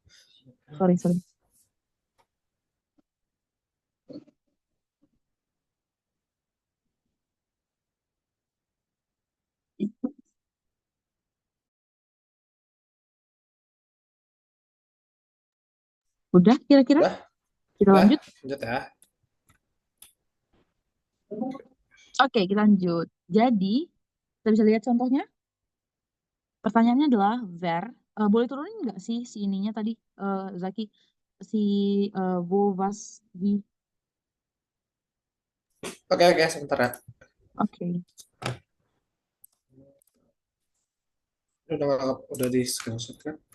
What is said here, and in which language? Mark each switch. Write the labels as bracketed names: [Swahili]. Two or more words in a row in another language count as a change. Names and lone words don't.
[Indonesian] Sorry. Udah kira-kira? Udah, Kita udah, lanjut? lanjut ya. Oke, kita lanjut. Jadi, kita bisa lihat contohnya. Pertanyaannya adalah where. Boleh turunin nggak sih si ininya tadi, Zaki? [German] Si wo, was, wie. [Indonesian] Oke, sebentar ya. Oke. Udah di screenshot kan?